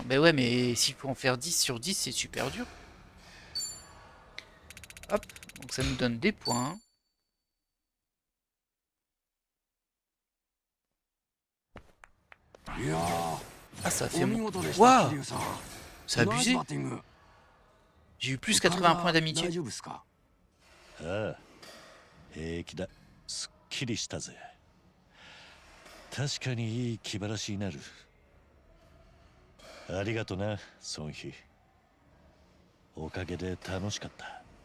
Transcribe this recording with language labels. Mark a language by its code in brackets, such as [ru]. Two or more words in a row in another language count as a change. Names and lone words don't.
[fr] Ben ouais, mais s'il faut en faire 10 sur 10, c'est super dur. Hop, donc ça nous donne des points. Ah, ça fait mon... Waouh, c'est abusé. J'ai eu plus 80 points d'amitié. [ja] ああ、平気だ。すっきりしたぜ。確かにいい気晴らしになる。ありがとな、ソンヒ。おかげで楽しかった。